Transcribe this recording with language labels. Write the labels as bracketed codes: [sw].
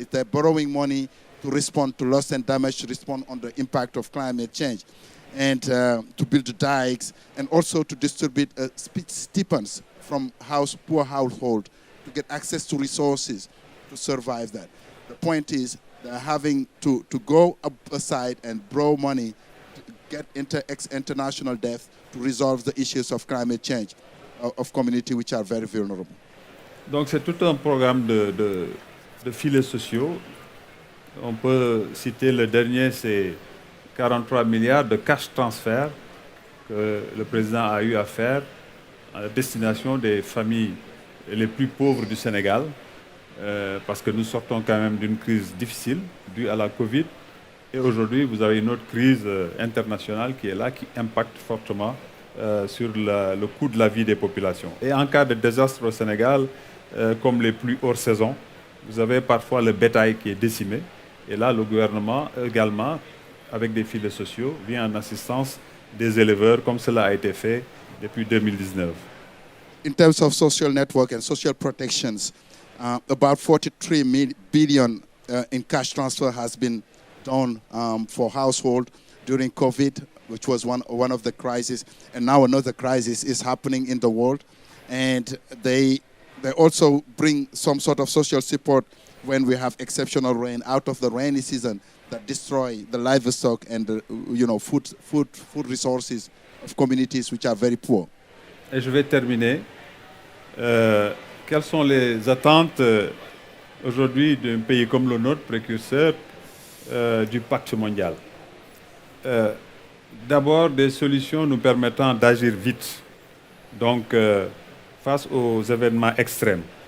[en] They're borrowing money to respond to loss and damage, to respond on the impact of climate change, and to build dikes, and also to distribute stipends from poor household to get access to resources to survive that. The point is they're having to go aside and borrow money to get into international debt to resolve the issues of climate change of communities which are very vulnerable. [fr] Donc c'est tout un programme de filets sociaux. On peut citer le dernier, c'est 43 milliards de cash transfert que le président a eu à faire à destination des familles les plus pauvres du Sénégal, parce que nous sortons quand même d'une crise difficile due à la Covid. Et aujourd'hui, vous avez une autre crise internationale qui est là, qui impacte fortement sur le coût de la vie des populations. Et en cas de désastre au Sénégal, comme les pluies hors saison, vous avez parfois le bétail qui est décimé. Et là, le gouvernement également, avec des filets sociaux, vient en assistance des éleveurs, comme cela a été fait depuis 2019. [en] In terms of social network and social protections, about 43 billion in cash transfer has been done for household during COVID, which was one of the crises, and now another crisis is happening in the world, and they also bring some sort of social support when we have exceptional rain out of the rainy season that destroy the livestock and the food resources of communities which are very poor. [fr] Et je vais terminer. Quelles sont les attentes aujourd'hui d'un pays comme le nôtre, précurseur du pacte mondial? D'abord, des solutions nous permettant d'agir vite, donc face aux événements extrêmes.